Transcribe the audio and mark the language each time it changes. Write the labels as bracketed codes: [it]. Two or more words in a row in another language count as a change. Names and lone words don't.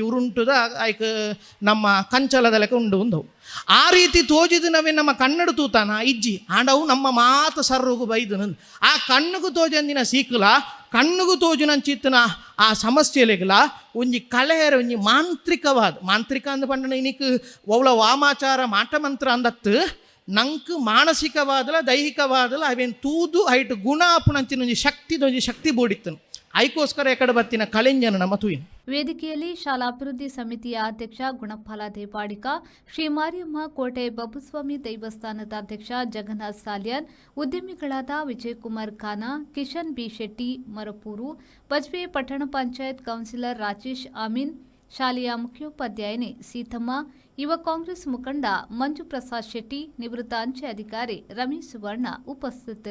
[tcy] ಉರುಂಟುದ ಆಯ್ಕ ನಮ್ಮ ಕಂಚಲದ ಲೆಕ್ಕ ಉಂಡು ಆ ರೀತಿ ತೋಜಿದನವೇ ನಮ್ಮ ಕನ್ನಡ ತೂತಾನ ಇಜ್ಜಿ ಆಂಡವು ನಮ್ಮ ಮಾತು ಸರ್ರುಗು ಬೈದು ಆ ಕಣ್ಣುಗು ತೋಜಂದಿನ ಸೀಕಲ ಕಣ್ಣುಗು ತೋಜುನಂಚಿತ್ತಿನ ಆ ಸಮಸ್ಯೆಲೆಗಲ ಒಂಜಿ ಕಳೆಯರ ಒಂಜಿ ಮಾಂತ್ರಿಕ ಅಂದ ಪಂಡ ಇನಿಕ್ ಒವ್ಲ ವಾಮಾಚಾರ ಮಾಟಮಂತ್ರ ಅಂದತ್ತು ನಂಕ್ ಮಾನಸಿಕವಾದಲ ದೈಹಿಕವಾದಲ ಅವೇನು ತೂದು ಐಟು ಗುಣ ಆಪುಣಂಚಿನ ಒಂಜಿ ಶಕ್ತಿ ಬೋಡಿತ್ತನು ಐಕೋಸ್ಕರ ಎಕಡೆ ಬತ್ತಿನ ಕಳೆಂಜನು ನಮ್ಮ ತುಯಿನ್. [kn] ವೇದಿಕೆಯಲ್ಲಿ ಶಾಲಾಭಿವೃದ್ಧಿ ಸಮಿತಿಯ ಅಧ್ಯಕ್ಷ ಗುಣಪಾಲ ದೇವಾಡಿಕ, ಶ್ರೀ ಮಾರಿಯಮ್ಮ ಕೋಟೆ ಬಬ್ಬುಸ್ವಾಮಿ ದೇವಸ್ಥಾನದ ಅಧ್ಯಕ್ಷ ಜಗನ್ನಾಥ್ ಸಾಲ್ಯನ್, ಉದ್ಯಮಿಗಳಾದ ವಿಜಯಕುಮಾರ್ ಖಾನಾ, ಕಿಶನ್ ಬಿ ಶೆಟ್ಟಿ ಮರಪೂರು, ಬಜ್ಪೆ ಪಟ್ಟಣ ಪಂಚಾಯತ್ ಕೌನ್ಸಿಲರ್ ರಾಜೇಶ್ ಅಮೀನ್, ಶಾಲೆಯ ಮುಖ್ಯೋಪಾಧ್ಯಾಯಿನಿ ಸೀತಮ್ಮ, ಯುವ ಕಾಂಗ್ರೆಸ್ ಮುಖಂಡ ಮಂಜು ಪ್ರಸಾದ್ ಶೆಟ್ಟಿ, ನಿವೃತ್ತ ಅಂಚೆ ಅಧಿಕಾರಿ ರಮೇಶ್ ಸುವರ್ಣ ಉಪಸ್ಥಿತರಿದ್ದರು.